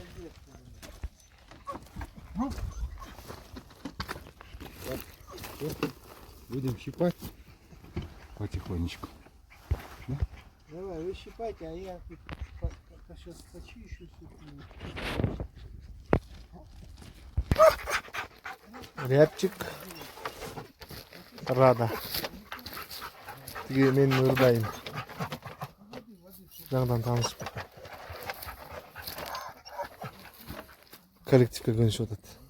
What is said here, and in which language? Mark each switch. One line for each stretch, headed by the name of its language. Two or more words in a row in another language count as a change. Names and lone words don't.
Russian: Будем щипать потихонечку. Давай, вы щипайте, а я сейчас почищу все. Рябчик. Рада.
Kyrgyz: Тиги мен ырдайым. Жаңадан таанышып. Коллективге көнүшүп атат.